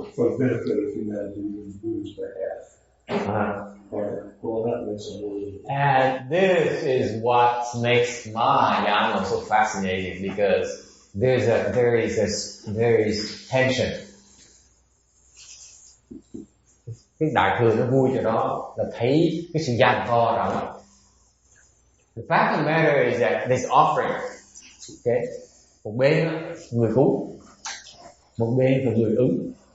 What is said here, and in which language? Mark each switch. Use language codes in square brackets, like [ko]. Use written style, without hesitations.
[en] For the benefit of humanity and the Buddha's behalf. Well, that makes it worthy. And this is what makes Mahayana so fascinating, because there is tension. [vi] cái đại thừa nó vui chỗ đó là thấy cái sự giằng co đó. [en] The fact of the matter is that there's offering. Okay. [vi] Một bên người cúng, một bên là người ứng.